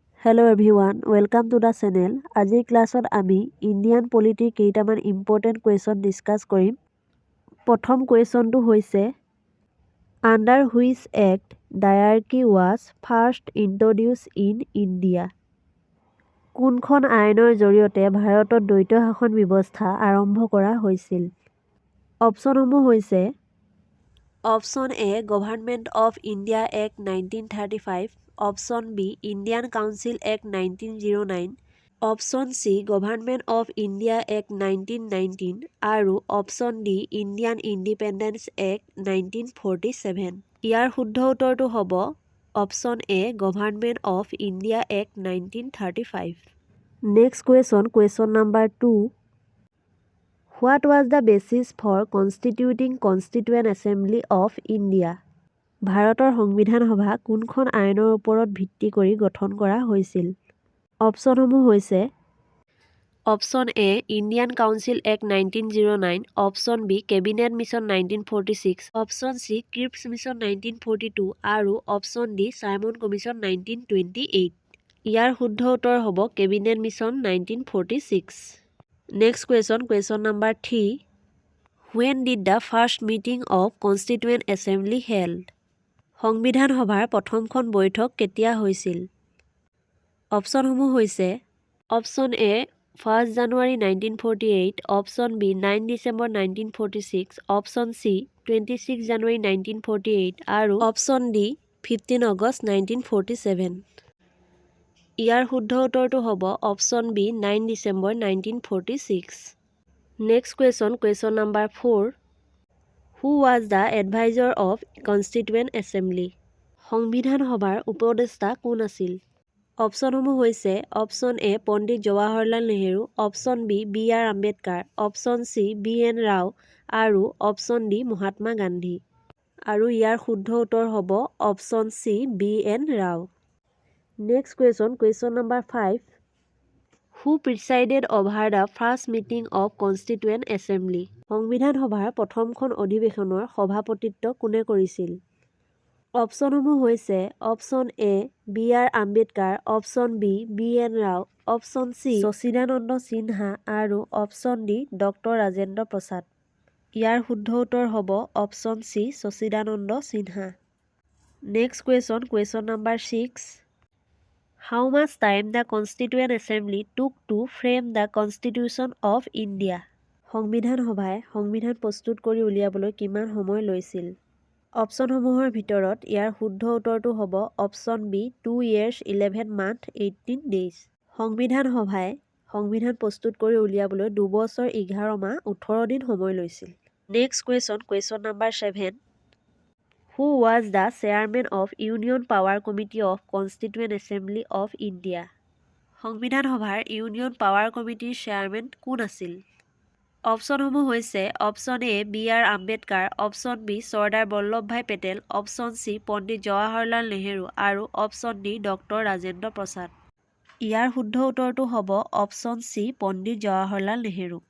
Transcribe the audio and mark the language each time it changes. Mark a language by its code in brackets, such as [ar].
[en] Hello everyone, welcome to the channel. [as] আজিৰ ক্লাছত আমি ইণ্ডিয়ান পলিটিৰ কেইটামান ইম্পৰ্টেণ্ট কুৱেশ্যন ডিছকাছ কৰিম। প্ৰথম কুৱেশ্যনটো হৈছে [en] Under which act dyarchy was first introduce in India. [as] কোনখন আইনৰ জৰিয়তে ভাৰতত দ্বৈত শাসন ব্যৱস্থা আৰম্ভ কৰা হৈছিল? অপশ্যনসমূহ হৈছে option A government of India act 1935, option B Indian council act 1909, option C government of India act 1919 আৰু option D Indian independence act 1947। ইয়াৰ শুদ্ধ উত্তৰটো হ'ব option A government of India act 1935। Next question number 2। [en] What was the basis for constituting Constituent Assembly of India? [as] ভাৰতৰ সংবিধান সভা কোনখন আইনৰ ওপৰত ভিত্তি কৰি গঠন কৰা হৈছিল? অপশ্যনসমূহ হৈছে option A Indian council act 1909, option B cabinet mission 1946, option C Cripps mission 1942 আৰু অপশ্যন ডি চাইমন কমিছন 1928। ইয়াৰ শুদ্ধ উত্তৰ হ'ব cabinet mission 1946। Next question number 3। [en] When did the first meeting of Constituent Assembly held? [as] সংবিধান সভাৰ প্ৰথমখন বৈঠক কেতিয়া হৈছিল? অপশ্যনসমূহ হৈছে option A 1 January 1948, option B 9 December 1946, option C 26 জানুৱাৰী 1948 আৰু অপশ্যন ডি 15 আগষ্ট 1947। ইয়াৰ শুদ্ধ উত্তৰটো হ'ব option B 9 December 1946। Next question number 4। [en] Who was the advisor of Constituent Assembly? [as] সংবিধান সভাৰ উপদেষ্টা কোন আছিল? অপশ্যনসমূহ হৈছে option A Pandit Jawaharlal Nehru, option B BR. Ambedkar, option C BN. Rao আৰু অপশ্যন ডি মহাত্মা গান্ধী। আৰু ইয়াৰ শুদ্ধ উত্তৰ হ'ব option C BN. Rao. Next question number 5। [en] Who presided over the first meeting of Constituent Assembly? [as] সংবিধান সভাৰ প্ৰথমখন অধিৱেশনৰ সভাপতিত্ব কোনে কৰিছিল? অপশ্যনসমূহ হৈছে option A BR. Ambedkar, option B BN. Rao, option C Sachidananda Sinha আৰু option D doctor Rajendra Prasad. ইয়াৰ শুদ্ধ উত্তৰ হ'ব option C Sachidananda Sinha. Next question number 6। [en] How much time the Constituent Assembly took to frame the Constitution of India? [as] সংবিধান সভাই সংবিধান প্ৰস্তুত কৰি উলিয়াবলৈ কিমান সময় লৈছিল? অপশ্যনসমূহৰ ভিতৰত ইয়াৰ শুদ্ধ উত্তৰটো হ'ব option B [en] 2 years 11 months 18 days। [as] সংবিধান সভাই সংবিধান প্ৰস্তুত কৰি উলিয়াবলৈ 2 বছৰ 11 মাহ 18 দিন সময় লৈছিল। Next question number 7। [en] Who was the chairman of Union Power Committee of Constituent Assembly of India? [as] সংবিধান সভাৰ ইউনিয়ন পাৱাৰ কমিটিৰ চেয়াৰমেন কোন আছিল? অপশ্যনসমূহ হৈছে option A BR. Ambedkar, option B Sardar Vallabhbhai Patel, option C পণ্ডিত জৱাহৰলাল নেহেৰু আৰু option D doctor Rajendra Prasad. ইয়াৰ শুদ্ধ উত্তৰটো হ'ব অপশ্যন চি পণ্ডিত জৱাহৰলাল নেহেৰু।